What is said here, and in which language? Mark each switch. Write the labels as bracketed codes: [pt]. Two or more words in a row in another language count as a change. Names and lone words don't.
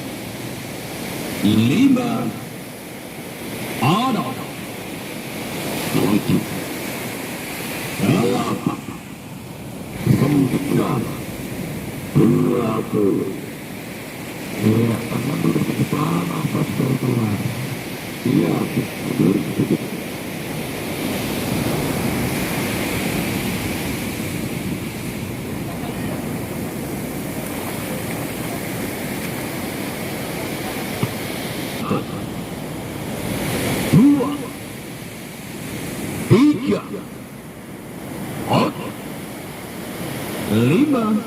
[id] lima, enam, tujuh, delapan, sembilan, 20. Iya, tangan dulu ke depan, nafas keluar. Iya, sedikit. Dua, tiga, empat, lima,